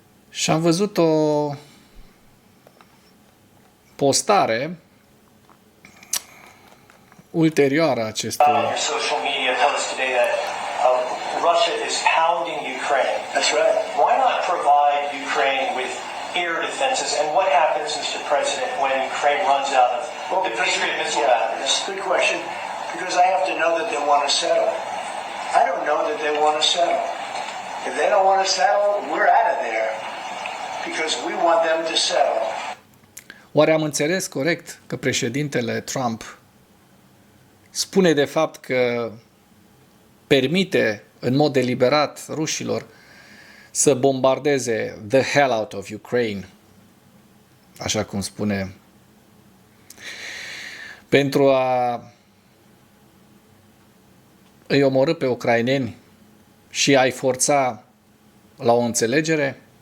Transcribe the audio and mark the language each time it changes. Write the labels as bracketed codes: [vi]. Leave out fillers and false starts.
[ro] Și am văzut o postare ulterioară acestui. [en] Your social media post today that Russia is pounding Ukraine. that's right. Why not provide Ukraine with air defenses? And what happens, Mr. President, when Ukraine runs out of the Patriot missile batteries? That's a good question, because I have to know that they want to settle. I don't know that they want to settle. If they don't want to settle, we're out of there, because we want them to settle. [ro] Oare am înțeles corect că președintele Trump spune de fapt că permite în mod deliberat rușilor să bombardeze [en] the hell out of Ukraine, [ro] așa cum spune, pentru a îi omorî pe ucraineni și a-i forța la o înțelegere?